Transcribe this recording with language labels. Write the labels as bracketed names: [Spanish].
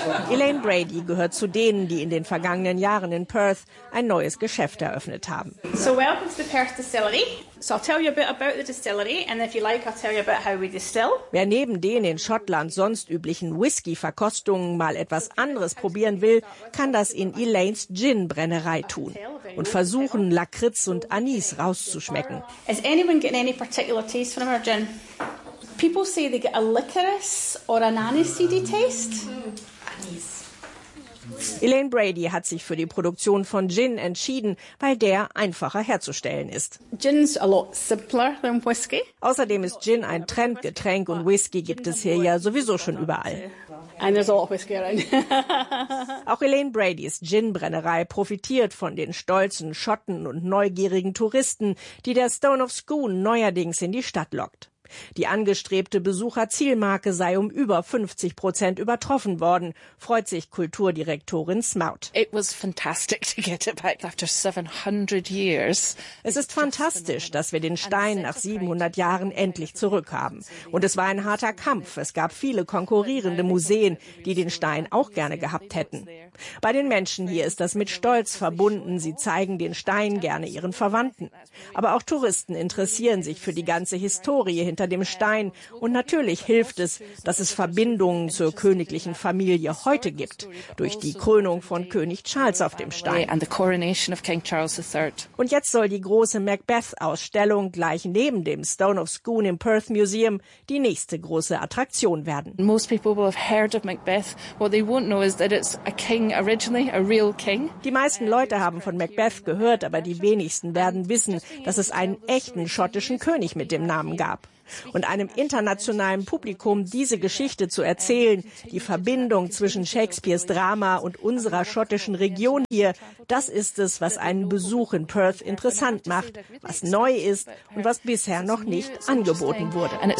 [German] Elaine Brady gehört zu denen, die in den vergangenen Jahren in Perth ein neues Geschäft eröffnet haben. [English] So, welcome to the Perth Distillery. So I'll tell you a bit about the distillery and if you like I'll tell you about how we distill. [German] Wer neben den in Schottland sonst üblichen Whisky-Verkostungen mal etwas anderes probieren will, kann das in Elaine's Gin-Brennerei tun und versuchen, Lakritz und Anis rauszuschmecken. [English] Is anyone getting any particular taste from our gin? People say they get a licorice or an aniseedy taste. [German] Anis. Elaine Brady hat sich für die Produktion von Gin entschieden, weil der einfacher herzustellen ist. [English] Gin's a lot simpler than whiskey. [German] Außerdem ist Gin ein Trendgetränk und Whisky gibt es hier ja sowieso schon überall. [English] And there's a lot of whiskey around. [German] Auch Elaine Bradys Gin-Brennerei profitiert von den stolzen Schotten und neugierigen Touristen, die der Stone of Scone neuerdings in die Stadt lockt. Die angestrebte Besucherzielmarke sei um über 50% übertroffen worden, freut sich Kulturdirektorin Smout. [English] It was fantastic to get it back after 700 years. [German] Es ist fantastisch, dass wir den Stein nach 700 Jahren endlich zurückhaben. Und es war ein harter Kampf. Es gab viele konkurrierende Museen, die den Stein auch gerne gehabt hätten. Bei den Menschen hier ist das mit Stolz verbunden. Sie zeigen den Stein gerne ihren Verwandten. Aber auch Touristen interessieren sich für die ganze Historie hinter dem Stein. Und natürlich hilft es, dass es Verbindungen zur königlichen Familie heute gibt, durch die Krönung von König Charles auf dem Stein. Und jetzt soll die große Macbeth-Ausstellung gleich neben dem Stone of Scone im Perth Museum die nächste große Attraktion werden. [English] Most people will have heard of Macbeth. What they won't know is that it's a king originally, a real king. [German] Die meisten Leute haben von Macbeth gehört, aber die wenigsten werden wissen, dass es einen echten schottischen König mit dem Namen gab. und einem internationalen Publikum diese Geschichte zu erzählen, die Verbindung zwischen Shakespeares Drama und unserer schottischen Region hier, das ist es, was einen Besuch in Perth interessant macht, was neu ist und was bisher noch nicht angeboten wurde.